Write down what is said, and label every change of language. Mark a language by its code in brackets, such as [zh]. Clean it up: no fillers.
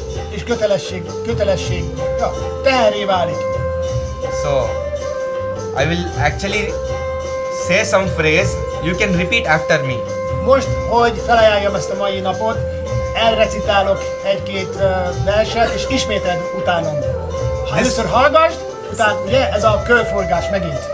[hu] és kötelesség, ja, teherré válik. [en] So, I will actually say some phrase, you can repeat after me. [hu] Most, hogy felajánljam ezt a mai napot, elrecitálok egy-két verset, és ismételd utánam. Először hallgasd, utána ugye ez a körforgás megint.